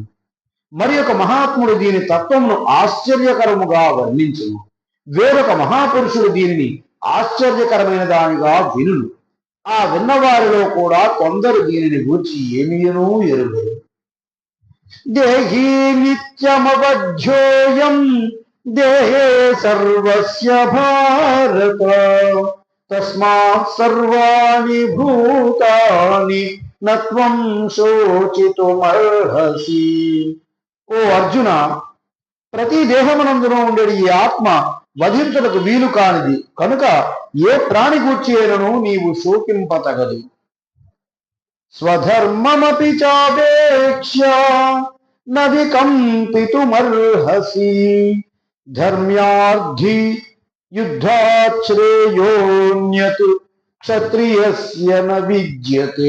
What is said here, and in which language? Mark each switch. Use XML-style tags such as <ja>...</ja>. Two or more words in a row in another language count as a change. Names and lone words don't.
<te>మరి ఒక మహాత్ముడు దీని తత్వమును ఆశ్చర్యకరముగా వర్ణించును. వేరొక మహాపురుషుడు దీనిని ఆశ్చర్యకరమైన దానిగా వినును. ఆ విన్నవారిలో కూడా కొందరు దీనిని గూర్చి ఏమీనూ ఎరుగరు.</te> <sa>దేహీ నిత్యమవధ్యోయం దేహే సర్వస్య భారత తస్మాత్ సర్వాణి భూతాని నత్వం శోచితుమర్హసి.</sa> <te>ఓ అర్జున, ప్రతి దేహమునందున ఉండేది ఈ ఆత్మ వధించుటకు వీలు కానిది. కనుక ఏ ప్రాణి గూర్చి అయినను నీవు శోకింపతగదు.</te> <sa>స్వధర్మమపి చాపేక్ష్య న వికంపితుమర్హసి ధర్మ్యార్థి యుద్ధాత్ శ్రేయోన్యత్ క్షత్రియస్య న విద్యతే.</sa>